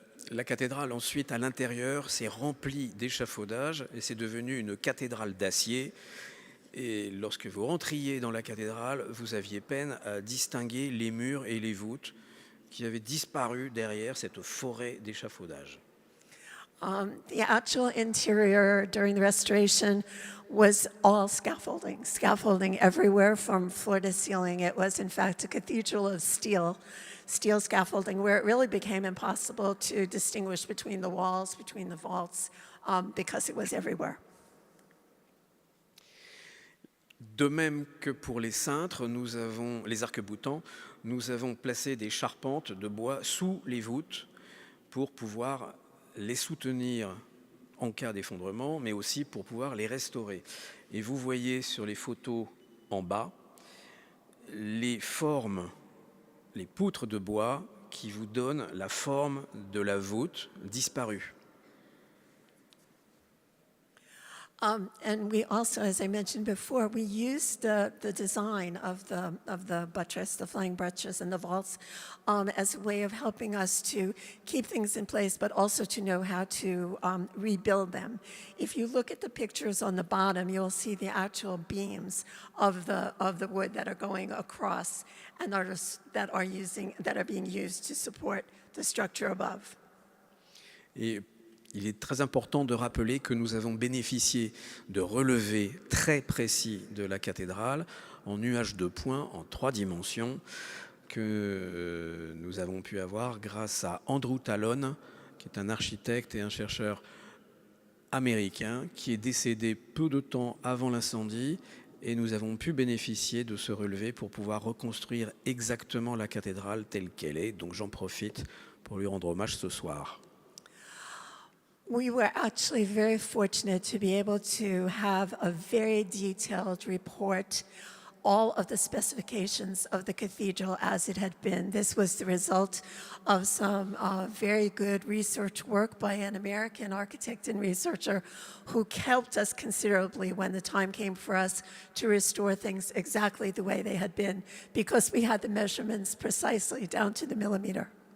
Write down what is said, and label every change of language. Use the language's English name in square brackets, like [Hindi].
[French] La cathédrale, ensuite, à l'intérieur, s'est remplie d'échafaudages et c'est devenu une cathédrale d'acier. Et lorsque vous rentriez dans la cathédrale, vous aviez peine à distinguer les murs et les voûtes qui avaient disparu derrière cette forêt d'échafaudages. [English] The actual interior during the restoration was all scaffolding everywhere from floor to ceiling. It was, in fact, a cathedral of steel scaffolding, where it really became impossible to distinguish between the walls, between the vaults, because it was everywhere. [French] De même que pour les cintres, les arcs-boutants, nous avons placé des charpentes de bois sous les voûtes pour pouvoir les soutenir en cas d'effondrement, mais aussi pour pouvoir les restaurer. Et vous voyez sur les photos en bas les formes, les poutres de bois qui vous donnent la forme de la voûte disparue. [English] And we also, as I mentioned before, we used the design of the buttress, the flying buttress and the vaults as a way of helping us to keep things in place, but also to know how to rebuild them. If you look at the pictures on the bottom, you'll see the actual beams of the wood that are going across and that are being used to support the structure above. [French] Et il est très important de rappeler que nous avons bénéficié de relevés très précis de la cathédrale en nuages de points en 3 dimensions que nous avons pu avoir grâce à Andrew Talon, qui est un architecte et un chercheur américain qui est décédé peu de temps avant l'incendie, et nous avons pu bénéficier de ce relevé pour pouvoir reconstruire exactement la cathédrale telle qu'elle est. Donc j'en profite pour lui rendre hommage ce soir. [English] We were actually very fortunate to be able to have a very detailed report all of the specifications of the cathedral as it had been. This was the result of some very good research work by an American architect and researcher who helped us considerably when the time came for us to restore things exactly the way they had been, because we had the measurements precisely down to the millimeter.